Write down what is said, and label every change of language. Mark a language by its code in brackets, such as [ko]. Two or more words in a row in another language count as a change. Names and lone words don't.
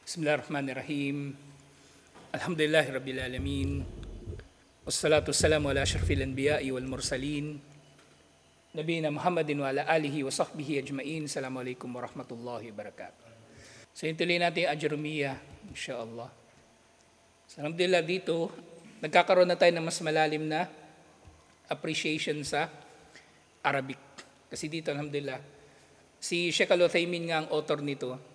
[ar] بسم الله الرحمن الرحيم. الحمد لله رب العالمين. والصلاة والسلام على أشرف الأنبياء والمرسلين. نبينا محمد وعلى آله وصحبه أجمعين. السلام عليكم ورحمة الله وبركاته. [tl] So tuloy natin yung Ajurumiyya, [ar] إن شاء الله. [tl] So, alhamdulillah dito, nagkakaroon na tayo ng mas malalim na appreciation sa Arabic. Kasi dito, alhamdulillah, si Sheikh Al-Uthaymin nga ang author nito.